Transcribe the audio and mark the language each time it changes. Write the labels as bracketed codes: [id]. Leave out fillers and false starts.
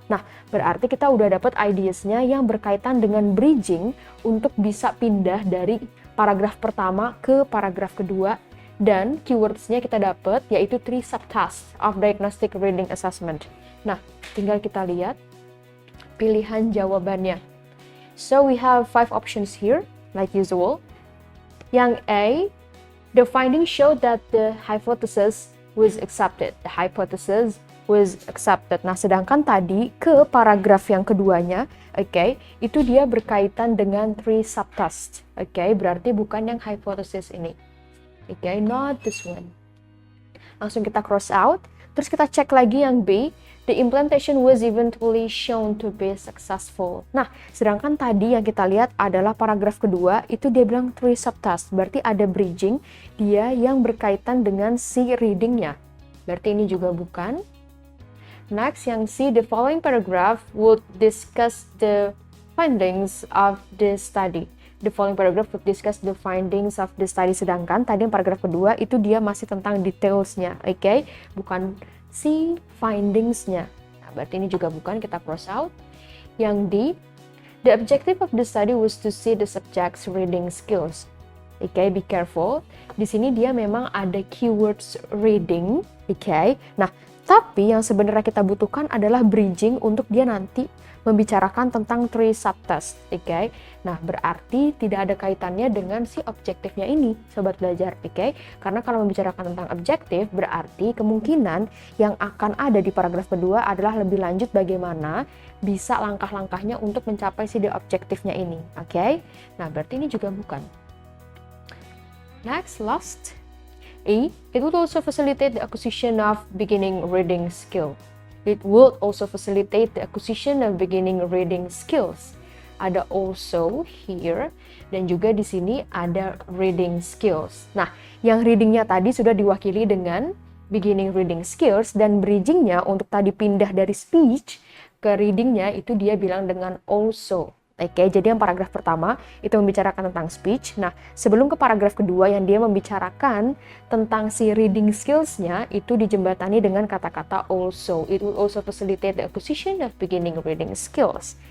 [id] Nah, berarti kita udah dapat ideas-nya yang berkaitan dengan bridging untuk bisa pindah dari paragraf pertama ke paragraf kedua Dan keywords-nya kita dapat yaitu [en] 3 subtasks of diagnostic reading assessment. [id] Nah, tinggal kita lihat pilihan jawabannya. [en] So we have 5 options here, like usual. [id] Yang A, [en] the findings show that the hypothesis was accepted. The hypothesis was accepted. [id] Nah, sedangkan tadi ke paragraf yang keduanya, oke, itu dia berkaitan dengan 3 subtasks. Oke, berarti bukan yang hypothesis ini. Oke, [en] not this one. [id] Langsung kita cross out. Terus kita cek lagi yang B. [en] The implantation was eventually shown to be successful. [id] Nah, sedangkan tadi yang kita lihat adalah paragraf kedua, itu dia bilang 3 subtasks. Berarti ada bridging, dia yang berkaitan dengan si readingnya. Berarti ini juga bukan. [en] Next, [id] yang C, [en] the following paragraph would discuss the findings of the study. The following paragraph would discuss the findings of the study. [id] Sedangkan tadi yang paragraf kedua itu dia masih tentang detailsnya, oke? Bukan si findingsnya. Nah, berarti ini juga bukan, kita cross out. Yang D, [en] the objective of the study was to see the subject's reading skills. [id] Oke, [en] be careful. [id] Di sini dia memang ada keywords reading, oke? Nah, tapi yang sebenarnya kita butuhkan adalah bridging untuk dia nanti membicarakan tentang 3 subtasks, oke? Nah, berarti tidak ada kaitannya dengan si objektifnya ini, sobat belajar, oke? Karena kalau membicarakan tentang objektif, berarti kemungkinan yang akan ada di paragraf kedua adalah lebih lanjut bagaimana bisa langkah-langkahnya untuk mencapai si objektifnya ini, oke? Nah, berarti ini juga bukan. [en] Next, last. A, it would also facilitate the acquisition of beginning reading skill. It would also facilitate the acquisition of beginning reading skills. [id] Ada [en] also here, [id] dan juga di sini ada reading skills. Nah, yang readingnya tadi sudah diwakili dengan beginning reading skills, dan bridgingnya untuk tadi pindah dari speech ke readingnya itu dia bilang dengan also. Oke, jadi yang paragraf pertama itu membicarakan tentang speech. Nah, sebelum ke paragraf kedua yang dia membicarakan tentang si reading skills-nya, itu dijembatani dengan kata-kata also. [en] It will also facilitate the acquisition of beginning reading skills.